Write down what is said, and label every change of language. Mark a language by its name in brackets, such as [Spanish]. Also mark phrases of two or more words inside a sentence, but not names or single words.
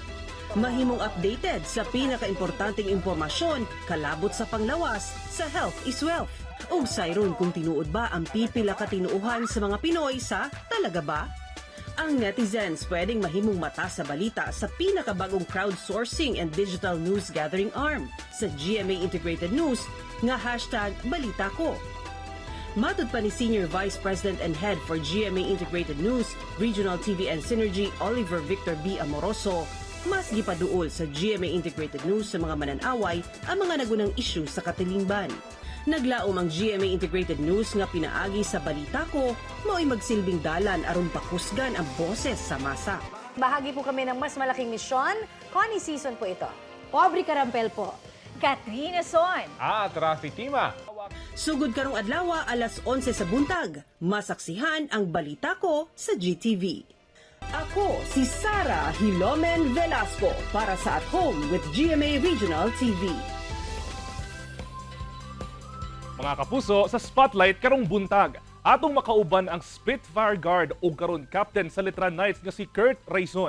[Cebuano] Mahimong updated sa pinakaimportanteng impormasyon kalabot sa panglawas sa Health is Wealth. Ug sayron kung tinuod ba ang pipila ka tinuuhan sa mga Pinoy sa Talaga Ba? Ang netizens pwedeng mahimong mata sa balita sa pinakabagong [English] crowdsourcing and digital news gathering arm [Cebuano] sa GMA Integrated News nga #BalitaKo. Matud pa ni [English] Senior Vice President and Head for [Cebuano] GMA Integrated News, [English] Regional TV and Synergy, [Cebuano] Oliver Victor B. Amoroso, mas gipaduol sa GMA Integrated News sa mga mananaway ang mga nagunang issue sa katilingban. Naglaom ang GMA Integrated News nga pinaagi sa balita ko, mao'y magsilbing dalan aron pakusgan ang boses sa masa. [Filipino] Bahagi po kami ng mas malaking misyon. Connie Sison po ito. Aubrey Carampel po. Katrina Son. At Rafi Tima. [Cebuano] Sugod karong adlaw alas 11 sa buntag, masaksihan ang balita ko sa GTV. Ako si Sara Hilomen Velasco para sa At Home with GMA Regional TV. Mga kapuso, sa Spotlight karong buntag, atong makauban ang Spitfire Guard o karon captain sa Letran Knights nga si Kurt Rayson.